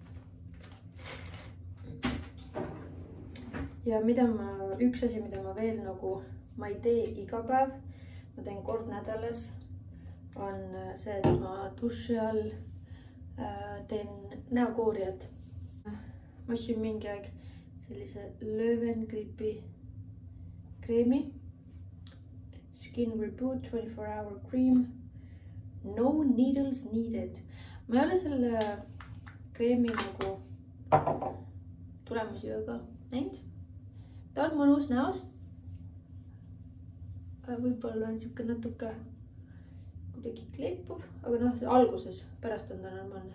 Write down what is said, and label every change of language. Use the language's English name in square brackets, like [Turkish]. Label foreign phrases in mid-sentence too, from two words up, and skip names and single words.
[Estonian] Ja üks asi, mida ma veel nagu, ma ei tee iga päev, ma teen kord nädalas, on see, et ma duši all teen näokoorijad. Ma ostsin mingi aeg sellise Löwengripi kreemi. [English] Skin Reboot 24-hour cream. No needles needed. [Estonian] Ma ei ole selle kreemi nagu tulemusi väga näinud. Ta on mõnus näos. Võib-olla on siuke natuke kuidagi kleepuv, aga noh, alguses, pärast on ta normaalne.